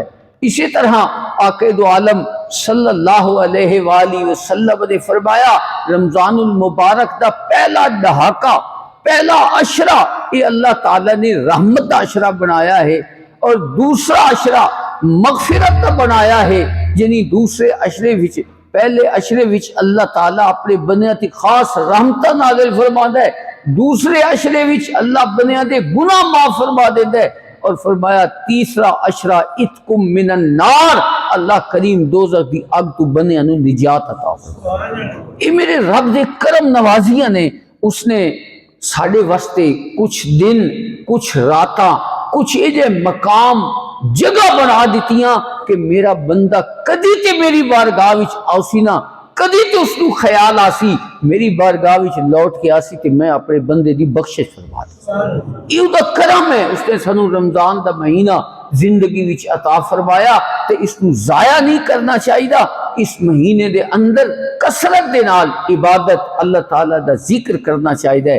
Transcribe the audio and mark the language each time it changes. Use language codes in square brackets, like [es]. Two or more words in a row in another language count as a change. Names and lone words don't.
[pa] اسی طرح آقا دو عالم [ar] صلی اللہ علیہ وآلہ وسلم [pa] نے فرمایا رمضان المبارک دا پہلا دہاکہ، پہلا عشرہ یہ اللہ تعالیٰ نے رحمت دا عشرہ بنایا ہے، اور دوسرا عشرہ مغفرت دا بنایا ہے. یعنی دوسرے عشرے وچ پہلے عشرے وچ اللہ تعالیٰ اپنے بندیاں تے خاص رحمتاں نازل فرماندا ہے، دوسرے عشرے وچ اللہ بندیاں دے گناہ معاف فرما دیندا ہے. اور فرمایا تیسرا عشرہ [ar] اتکم من النار، [pa] اللہ کریم دوزخ دی اگ تو بندیاں نوں نجات عطا فرمائے. یہ میرے رب دے کرم نوازیاں نے، اس نے ساڑھے واسطے کچھ دن، کچھ راتاں، کچھ ایجے مقام جگہ بنا دیتیاں کہ میرا بندہ کدی تے میری بارگاہ وچ آسی نا، کدی تے اس کو خیال آسی میری بارگاہ وچ لوٹ کے آسی کہ میں اپنے بندے دی بخشش فرما دوں. یہ دا کرم ہے، اس نے سنو رمضان دا مہینہ زندگی وچ عطا فرمایا تے اس کو ضائع نہیں کرنا چاہیے. اس مہینے دے اندر کثرت دے نال عبادت اللہ تعالیٰ دا ذکر کرنا چاہیے.